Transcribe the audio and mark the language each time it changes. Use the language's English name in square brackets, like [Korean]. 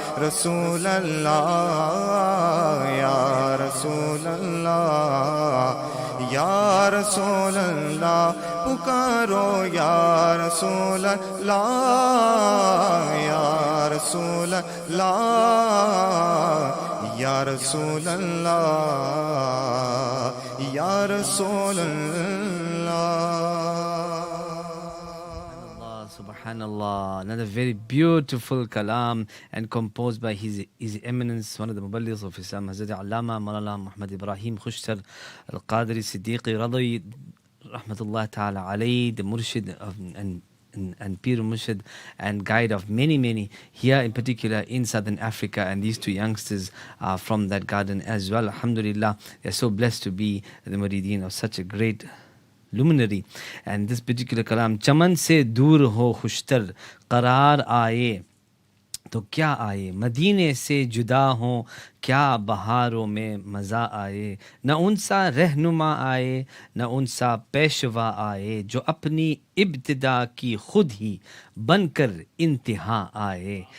[Urdu] رسول اللہ یا رسول اللہ یا رسول اللہ پکارو یا رسول اللہ یا رسول اللہ یا رسول اللہ یا رسول اللہ [English] Subhanallah, another very beautiful kalam and composed by His Eminence, one of the Muballighs of Islam, Hazrat Allama Maulana Muhammad Ibrahim Khushtar Al-Qadri Siddiqi Radhi Rahmatullah Ta'ala alayhi, the Murshid and Pir Murshid and guide of many here in particular in Southern Africa, and these two youngsters are from that garden as well. Alhamdulillah, they're so blessed to be the murideen of such a great luminary. And this particular kalam, [Urdu] chaman se dur ho khushtar qarar aaye تو کیا آئے مدینے سے جدا ہوں کیا بہاروں میں مزہ آئے نہ ان سا رہنما آئے نہ ان سا پیشوا آئے جو اپنی ابتدا کی خود ہی بن کر انتہا آئے.